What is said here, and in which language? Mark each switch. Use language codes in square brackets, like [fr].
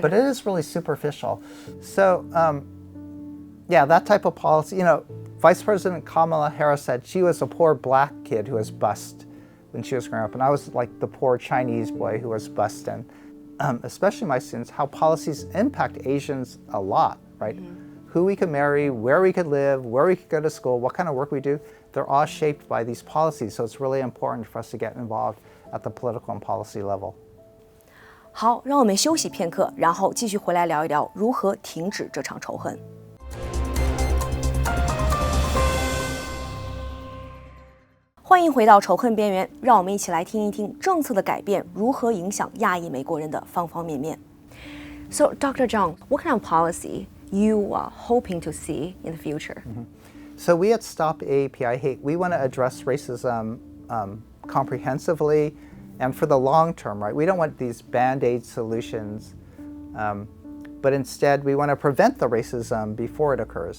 [en] But it is really superficial. So, yeah, that type of policy, Vice President Kamala Harris said she was a poor black kid who was bused when she was growing up, and I was like the poor Chinese boy who was bused. And especially my students, how policies impact Asians a lot, right? Mm-hmm. Who we could marry, where we could live, where we could go to school, what kind of work we do, they're all shaped by these policies. So it's really important for us to get involved at the political and policy level. [zh] 好，让我们休息片刻，然后继续回来聊一聊如何停止这场仇恨。欢迎回到仇恨边缘，让我们一起来听一听政策的改变如何影响亚裔美国人的方方面面。 [en] So, Dr. Jeung, what kind of policy you are hoping to see in the future? So we at Stop AAPI Hate, we want to address racism comprehensively and for the long term, right? We don't want these Band-Aid solutions, but instead we want to prevent the racism before it occurs.